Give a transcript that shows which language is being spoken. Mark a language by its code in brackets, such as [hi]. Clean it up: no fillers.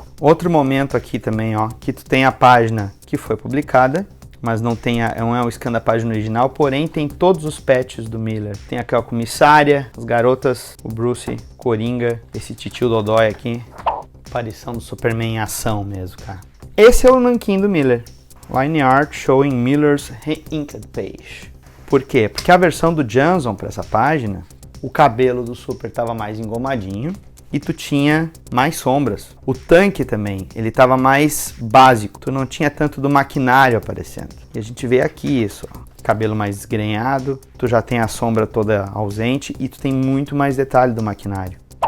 [pt] Outro momento aqui também, ó, que tu tem a página que foi publicada, mas não é o scan da página original, porém tem todos os patches do Miller. Tem aqui a comissária, as garotas, o Bruce, Coringa, esse titio Dodói aqui. Aparição do Superman em ação mesmo, cara. Esse é o nanquim do Miller. [en] Line art showing Miller's re-inked page. [pt] Por quê? Porque a versão do Janson para essa página, o cabelo do Super estava mais engomadinho e tu tinha mais sombras. O tanque também, ele estava mais básico, tu não tinha tanto do maquinário aparecendo. E a gente vê aqui isso, ó, cabelo mais desgrenhado, tu já tem a sombra toda ausente e tu tem muito mais detalhe do maquinário.